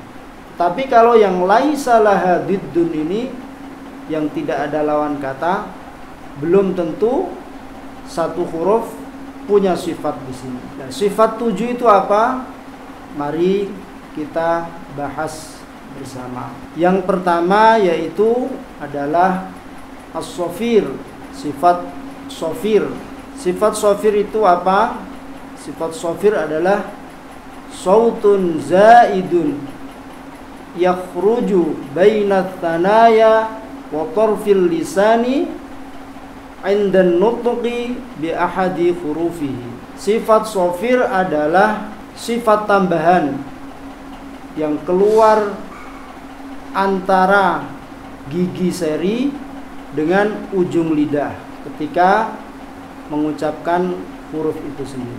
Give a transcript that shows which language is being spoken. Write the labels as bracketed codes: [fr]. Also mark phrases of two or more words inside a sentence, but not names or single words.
[id] Tapi kalau yang [ar] ليس لها ضد [id] ini, yang tidak ada lawan kata, belum tentu satu huruf punya sifat di sini. Dan sifat 7 itu apa? Mari kita bahas bersama. Yang pertama yaitu adalah as-sofir. Sifat sofir. Sifat sofir itu apa? Sifat sofir adalah [ar] صوت زائد يخرج بين الثنايا وطرف اللسان عند النطق بأحد حروفه. [id] Sifat sofir adalah sifat tambahan yang keluar antara gigi seri dengan ujung lidah ketika mengucapkan huruf itu sendiri.